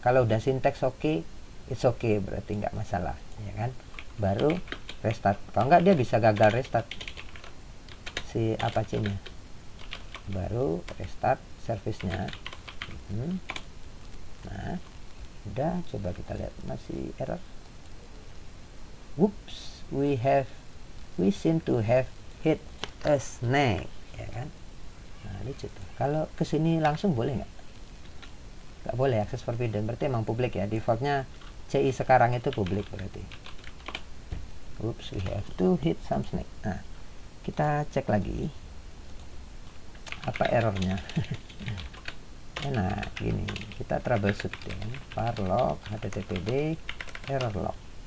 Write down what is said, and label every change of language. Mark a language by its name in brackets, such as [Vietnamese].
[Indonesian] Kalau udah sinteks oke, [English] it's okay, [Indonesian] berarti nggak masalah, ya kan? Baru restart. Kalau enggak dia bisa gagal restart si Apache-nya. Baru restart service-nya. Nah, udah, coba kita lihat masih error. [English] Whoops, we seem to have hit a snag, [Indonesian] ya kan? Nah, lucu tuh. Kalau kesini langsung boleh nggak? Nggak boleh, access forbidden. Berarti emang publik ya. Defaultnya CI sekarang itu publik berarti. [English] Whoops, we have to hit some snag. [Indonesian] Nah, kita cek lagi apa errornya. Nah, gini, kita troubleshoot ya. var log httpd error log.